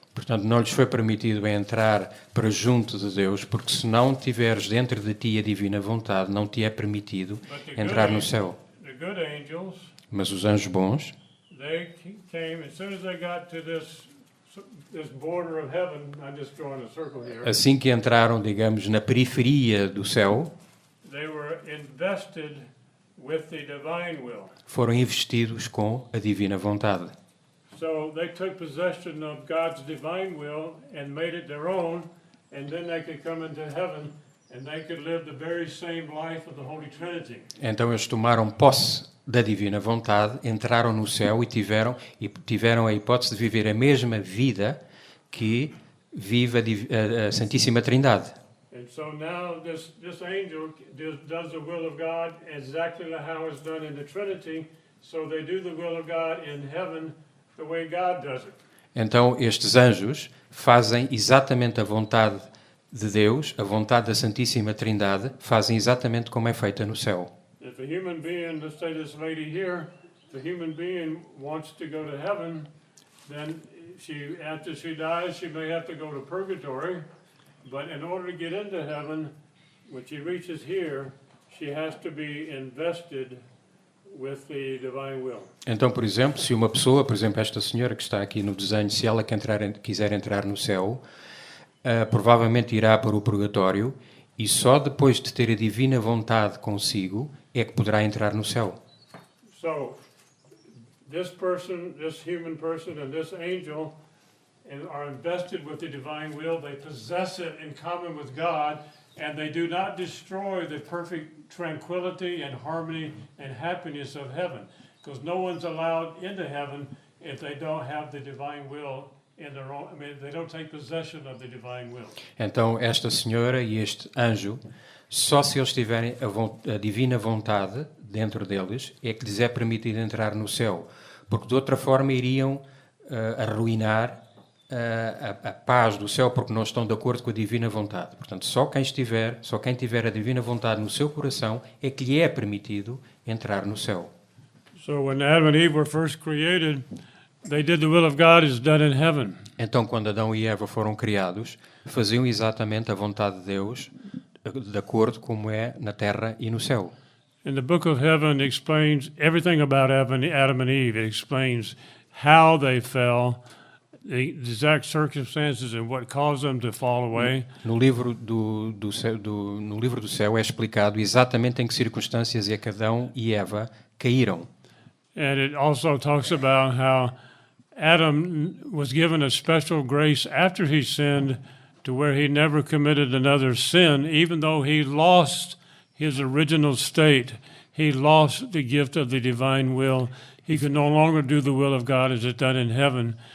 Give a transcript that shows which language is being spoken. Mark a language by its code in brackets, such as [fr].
[pt] Portanto, não lhes foi permitido entrar para junto de Deus, porque se não tiveres dentro de ti a divina vontade, não te é permitido entrar no céu. [en] The good angels, [pt] Mas os anjos bons, [en] they came as soon as they got to this border of heaven. I'm just drawing a circle here. [pt] assim que entraram, digamos, na periferia do céu, [en] They were invested with the divine will. [pt] foram investidos com a divina vontade. [en] So they took possession of God's divine will and made it their own, and then they could come into heaven and they could live the very same life of the Holy Trinity. [pt] Então eles tomaram posse da divina vontade, entraram no céu e tiveram a hipótese de viver a mesma vida que vive a Santíssima Trindade. [en] And so now this angel does the will of God exactly how it's done in the Trinity. So they do the will of God in heaven the way God does it. [pt] Então estes anjos fazem exatamente a vontade de Deus, a vontade da Santíssima Trindade, fazem exatamente como é feita no céu. [en] If a human being, let's say this lady here, if a human being wants to go to heaven, then after she dies, she may have to go to purgatory. But in order to get into heaven, when she reaches here, she has to be invested with the divine will. [pt] Então, por exemplo, se uma pessoa, por exemplo, esta senhora que está aqui no desenho, se ela quiser entrar no céu, provavelmente irá para o purgatório e só depois de ter a divina vontade consigo é que poderá entrar no céu. [en] So, this person, this human person, and this angel are invested with the divine will. They possess it in common with God, and they do not destroy the perfect tranquility and harmony and happiness of heaven, because no one's allowed into heaven if they don't have the divine will in their own. I mean, they don't take possession of the divine will. [pt] Então, esta senhora e este anjo, só se eles tiverem a divina vontade dentro deles, é que lhes é permitido entrar no céu, porque de outra forma iriam arruinar a paz do céu, porque não estão de acordo com a divina vontade. Portanto, só quem tiver a divina vontade no seu coração é que lhe é permitido entrar no céu. [en] So when Adam and Eve were first created, they did the will of God as done in heaven. [pt] Então, quando Adão e Eva foram criados, faziam exatamente a vontade de Deus, de acordo como é na terra e no céu. [en] And the book of Heaven explains everything about Adam and Eve. It explains how they fell, the exact circumstances and what caused them to fall away. [pt] No livro no livro do céu é explicado exatamente em que circunstâncias é que Adão e Eva caíram. [en] And it also talks about how Adam was given a special grace after he sinned to where he never committed another sin, even though he lost his original state. He lost the gift of the divine will. He could no longer do the will of God as it's done in heaven.